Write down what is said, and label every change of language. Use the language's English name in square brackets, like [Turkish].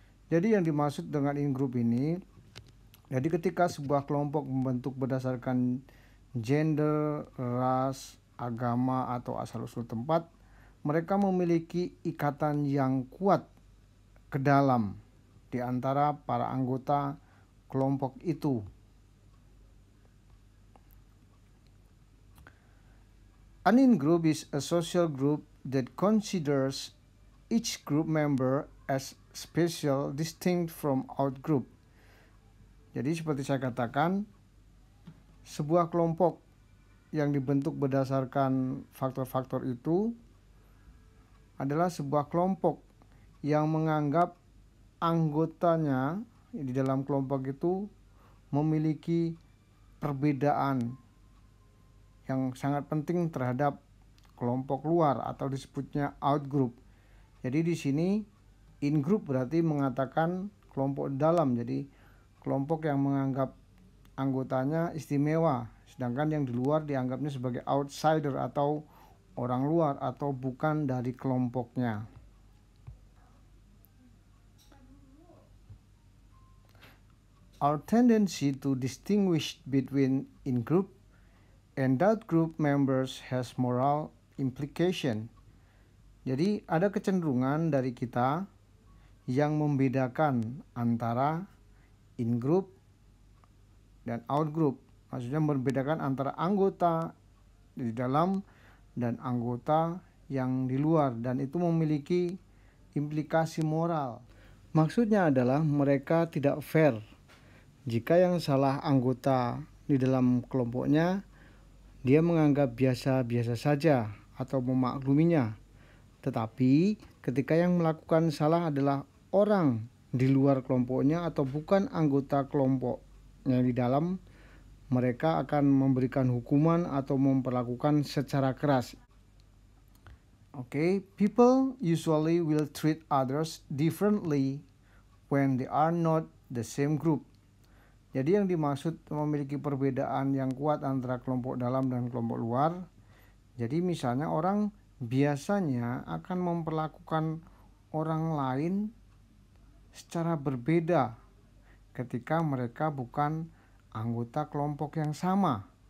[Indonesian] Jadi yang dimaksud dengan in-group ini, jadi ketika sebuah kelompok membentuk berdasarkan gender, ras, agama, atau asal-usul tempat, mereka memiliki ikatan yang kuat ke dalam di antara para anggota kelompok itu. [English] An in-group is a social group that considers each group member as special, distinct from out-group. [Indonesian] Jadi seperti saya katakan, sebuah kelompok yang dibentuk berdasarkan faktor-faktor itu adalah sebuah kelompok yang menganggap anggotanya di dalam kelompok itu memiliki perbedaan yang sangat penting terhadap kelompok luar atau disebutnya out-group. Jadi di sini in-group berarti mengatakan kelompok dalam, jadi kelompok yang menganggap anggotanya istimewa, sedangkan yang di luar dianggapnya sebagai outsider atau orang luar atau bukan dari kelompoknya. [English] Our tendency to distinguish between in-group and out-group members has moral implication. [Indonesian] Jadi ada kecenderungan dari kita yang membedakan antara in-group dan out-group. Maksudnya membedakan antara anggota di dalam dan anggota yang di luar, dan itu memiliki implikasi moral. Maksudnya adalah mereka tidak fair jika yang salah anggota di dalam kelompoknya dia menganggap biasa-biasa saja atau memakluminya. Tetapi ketika yang melakukan salah adalah orang di luar kelompoknya atau bukan anggota kelompoknya di dalam, mereka akan memberikan hukuman atau memperlakukan secara keras. [English] People usually will treat others differently when they are not the same group. [Indonesian] Jadi yang dimaksud memiliki perbedaan yang kuat antara kelompok dalam dan kelompok luar. Jadi misalnya orang biasanya akan memperlakukan orang lain secara berbeda ketika mereka bukan anggota kelompok yang sama.